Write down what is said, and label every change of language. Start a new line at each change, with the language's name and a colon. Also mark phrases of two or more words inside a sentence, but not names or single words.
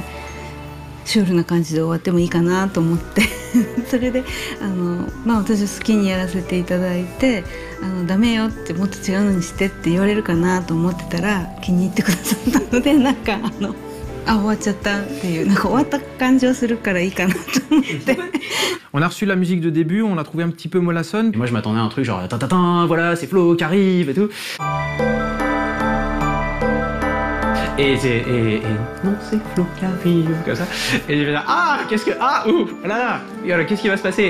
Japanese: シュールな感じで終わってもいいかなと思ってそれで私好きにやらせていただいてダメよってもっと違うのにしてって言われるかなと思ってたら気に入ってくださったので終わっちゃったっていう終わった感じをするからいいかなと思って。
French: On a reçu la musique de début, on l'a trouvé un petit peu mollassonne. Et moi je m'attendais à un truc genre voilà c'est Flo qui arrive et tout. Et non, c'est Flo qui arrive, comme ça. Et je vais dire, qu'est-ce qui va se passer?